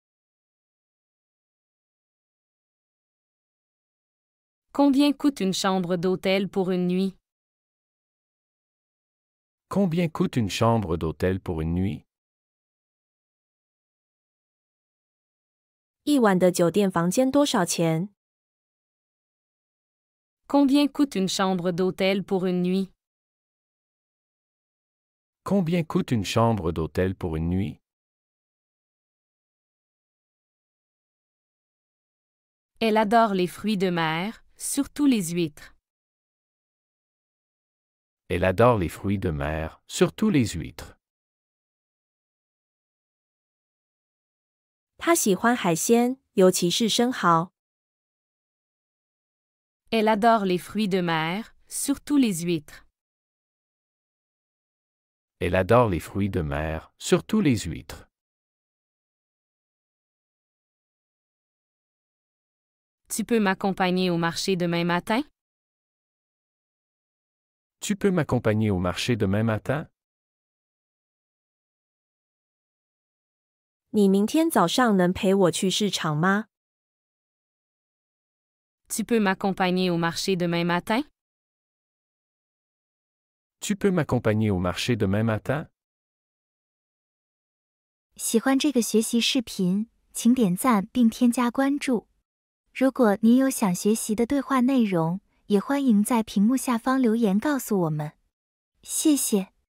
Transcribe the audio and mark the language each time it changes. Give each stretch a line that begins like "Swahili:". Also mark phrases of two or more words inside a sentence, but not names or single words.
French: Combien coûte une chambre d'hôtel pour une nuit? Combien coûte une chambre d'hôtel pour une nuit?
Chinese: 一晚的酒店房间多少钱？
French: Combien coûte une chambre d'hôtel pour une nuit? Combien coûte une chambre d'hôtel pour une nuit? Elle adore les fruits de mer, surtout les huîtres. Elle adore les fruits de mer, surtout les huîtres.
Chinese: 他喜欢海鲜，尤其是生蚝。
French: Elle adore les fruits de mer, surtout les huîtres. Elle adore les fruits de mer, surtout les huîtres. Tu peux m'accompagner au marché demain matin? Tu peux m'accompagner au marché demain matin?
Chinese: 你明天早上能陪我去市场吗？
French: Tu peux m'accompagner au marché demain matin? Tu peux m'accompagner au marché demain matin?
Chinese: 喜欢这个学习视频，请点赞并添加关注。如果您有想学习的对话内容，也欢迎在屏幕下方留言告诉我们。谢谢。